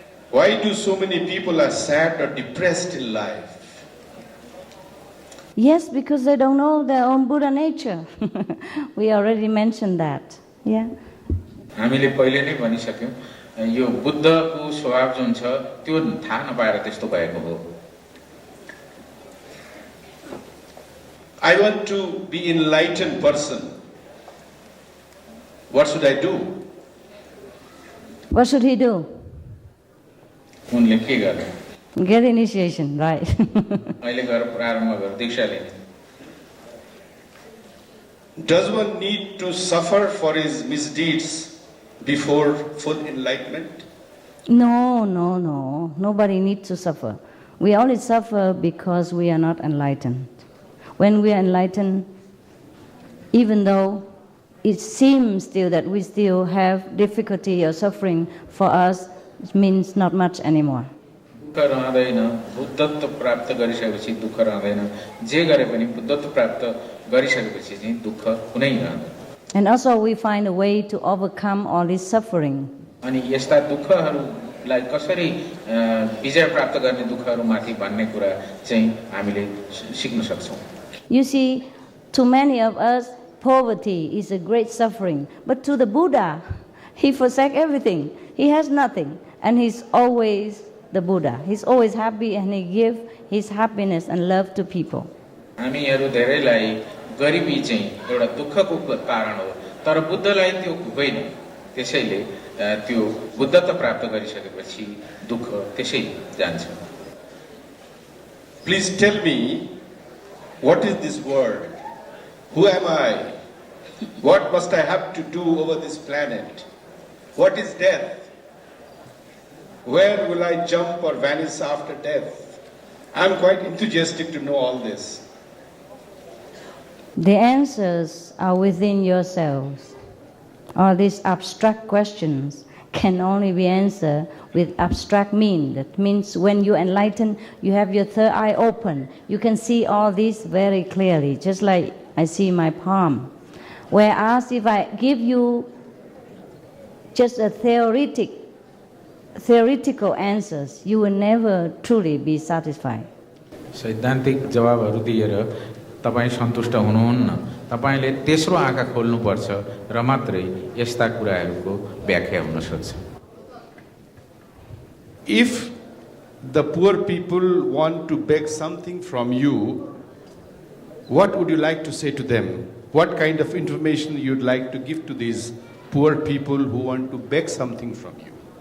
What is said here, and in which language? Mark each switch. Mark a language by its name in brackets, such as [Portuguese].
[English] Why do so many people are sad or depressed in life? Yes, because they don't know their own Buddha nature. We already mentioned that. Yeah. [Nepali] हामीले पहिले नै भनिसक्यौं, यो बुद्धको स्वभाव जुन छ त्यो थाहा नपाएर त्यस्तो भएको हो। [English] I want to be enlightened person. What should I do? What should he do? [Nepali] उनले के गर्ने? [English] Get initiation, right. [Nepali] अहिले गएर प्रारम्भ गर, दीक्षा लिने। [English] Does one need to suffer for his misdeeds before full enlightenment? No. Nobody needs to suffer. We only suffer because we are not enlightened. When we are enlightened, even though it seems still that we still have difficulty or suffering, for us it means not much anymore. [Nepali] दुःख रहँदैन, बुद्धत्व प्राप्त गरिसकेपछि दुःख रहँदैन, जे गरे पनि बुद्धत्व प्राप्त गरिसकेपछि चाहिँ दुःख कुनै रहँदैन। [English] And also we find a way to overcome all this suffering. [Nepali] अनि यस्ता दुःखहरूलाई कसरी विजय प्राप्त गर्ने दुःखहरूमाथि भन्ने कुरा चाहिँ हामीले सिक्न सक्छौं। [English] You see, to many of us, poverty is a great suffering. But to the Buddha, he forsake everything. He has nothing. And he's always the Buddha. He's always happy and he gives his happiness and love to people. [Nepali] हामीहरू धेरैलाई गरिबी चाहिँ एउटा दुःखको कारण हो, तर बुद्धलाई त्यो होइन। त्यसैले त्यो बुद्धत्व प्राप्त गरिसकेपछि दुःख त्यसै जान्छ। [English] Please tell me, what is this word, Who am I? What must I have to do over this planet? What is death? Where will I jump or vanish after death? I'm quite enthusiastic to know all this. The answers are within yourselves. All these abstract questions can only be answered with abstract mean. That means when you enlighten, you have your third eye open. You can see all this very clearly, just like I see my palm. Whereas if I give you just a theoretical answers, you will never truly be satisfied. [Nepali] सैद्धान्तिक जवाबहरू दिएर तपाईँ सन्तुष्ट हुनुहुन्न। तपाईँले तेस्रो आँखा खोल्नुपर्छ र मात्रै यस्ता कुराहरूको व्याख्या हुन सक्छ। [English] If the poor people want to beg something from you, what would you like to say to them? What kind of information you'd like to give to these poor people who want to beg something from you?